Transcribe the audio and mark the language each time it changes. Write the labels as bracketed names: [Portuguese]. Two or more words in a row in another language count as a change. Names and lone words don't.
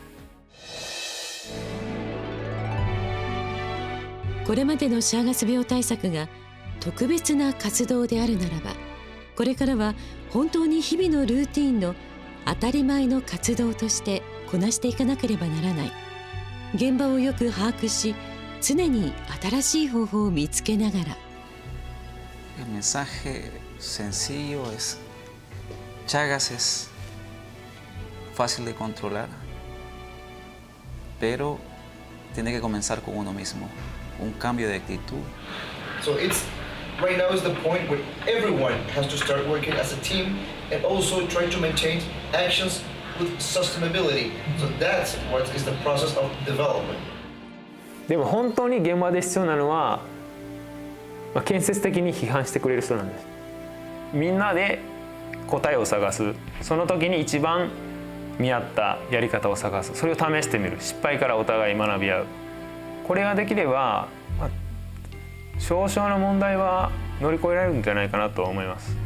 [Japanese] これまでのシャーガス病対策が特別な活動であるならば、これからは本当に日々のルーティンの当たり前の活動としてこなしていかなければならない。現場をよく把握し、常に新しい方法を見つけながら。 [Spanish] El mensaje sencillo es: Chagas es fácil de controlar, pero tiene que comenzar con uno mismo, un cambio de actitud. [English] So it's right now is the point where everyone has to start working as a team and also try to maintain actions with sustainability. So that's what is the process of development. [Japanese] でも本当に現場で必要なのは、建設的に批判してくれる人なんです。みんなで答えを探す、その時に一番見合ったやり方を探す、それを試してみる、失敗からお互い学び合う、これができれば、少々の問題は乗り越えられるんじゃないかなと思います。